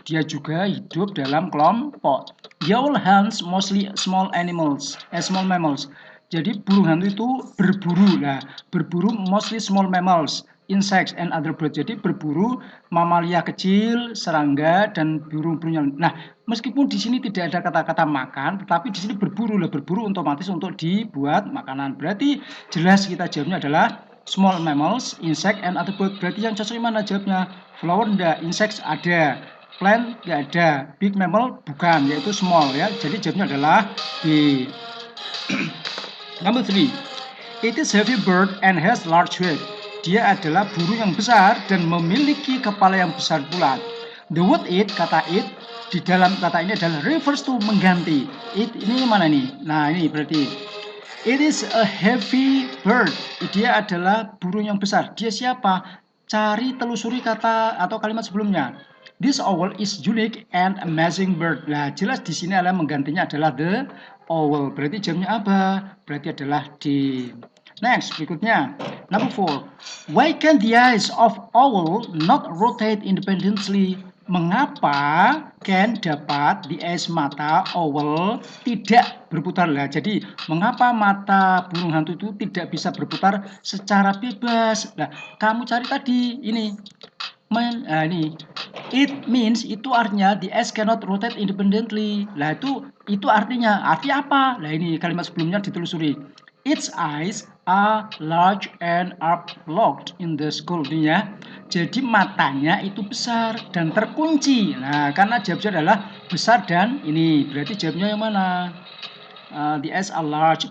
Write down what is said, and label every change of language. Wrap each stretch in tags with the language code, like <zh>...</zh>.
<id>Dia juga hidup dalam kelompok.</id> <en>The owl hunts mostly small mammals.</en> <id>Jadi burung hantu itu berburu. Nah, berburu</id> <en>mostly small mammals, insects and other birds.</en> <id>Jadi berburu mamalia kecil, serangga dan burung-burung. Nah, meskipun di sini tidak ada kata-kata makan, tetapi di sini berburu lah, berburu otomatis untuk dibuat makanan. Berarti jelas kita jawabnya adalah</id> <en>small mammals, insect and other birds.</en> <id>Berarti yang cocok mana jawabnya? Flower enggak, insects ada, plant enggak ada,</id> <en>big mammal</en> <id>bukan, yaitu small ya. Jadi jawabnya adalah B.</id> <en>Number 3. It is heavy bird and has large head.</en> <id>Dia adalah burung yang besar dan memiliki kepala yang besar pula.</id> <en>The word it,</en> <id>kata it, di dalam kata ini adalah</id> <en>refers to,</en> <id>mengganti. It ini mana nih? Nah, ini berarti it is a heavy bird. Dia adalah burung yang besar. Dia siapa? Cari telusuri kata atau kalimat sebelumnya.</id> <en>This owl is unique and amazing bird.</en> <id>Nah, jelas di sini adalah menggantinya adalah</id> <en>the owl.</en> <id>Berarti jamnya apa? Berarti adalah D. Next, berikutnya.</id> <en>Number 4. Why can the eyes of owl not rotate independently?</en> <id>Mengapa can dapat</id> <en>the eyes</en> <id>mata owl tidak berputar lah? Jadi mengapa mata burung hantu itu tidak bisa berputar secara bebas? Nah, kamu cari tadi ini. Ini</id> <en>it means</en> <id>itu artinya</id> <en>the eyes cannot rotate independently.</en> <id>Lah itu artinya apa? Lah ini kalimat sebelumnya ditelusuri.</id> <en>Its eyes are large and are locked in the skull ya.</en> <id>Jadi matanya itu besar dan terkunci. Nah, karena jawabnya adalah besar dan ini berarti jawabnya yang mana?</id> <en>The eyes are large.</en>